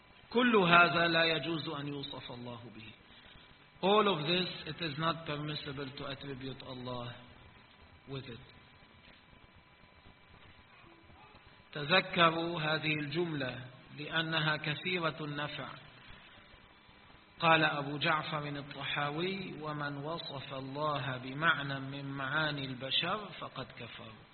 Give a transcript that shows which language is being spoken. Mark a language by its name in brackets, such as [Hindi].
[Arabic] كل هذا لا يجوز أن يوصف الله به. [English] All of this, it is not permissible to attribute Allah with it. [Arabic] تذكروا هذه الجملة لأنها كثيرة النفع. قال أبو جعفر الطحاوي: ومن وصف الله بمعنى من معاني البشر فقد كفر.